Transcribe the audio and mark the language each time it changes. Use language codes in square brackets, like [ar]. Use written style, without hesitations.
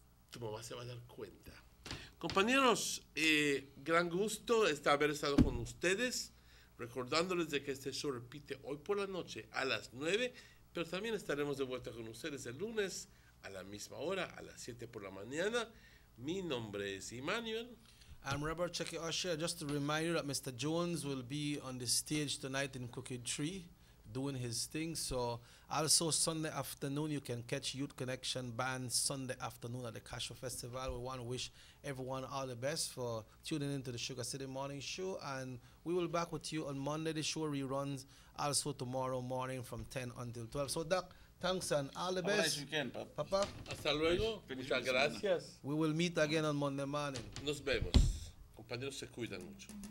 [es] Tu mamá se va a dar cuenta. Compañeros, gran gusto haber estado con ustedes. Recordándoles de que este show repite hoy por la noche a las 9, pero también estaremos de vuelta con ustedes el lunes a la misma hora, a las 7 por la mañana. Mi nombre es Emmanuel. [en] I'm Robert Checky Usher. Just to remind you that Mr. Jones will be on the stage tonight in Crooked Tree doing his thing. So also Sunday afternoon, you can catch Youth Connection Band Sunday afternoon at the Cashew Festival. We want to wish everyone all the best for tuning into the Sugar City Morning Show. And we will be back with you on Monday. The show reruns also tomorrow morning from 10 until 12. So, Doc, thanks and all the best. Have a nice weekend, Papa. [es] Hasta luego. Muchas gracias. [en] We will meet again on Monday morning. [es] Nos vemos. Compañeros, se cuidan mucho.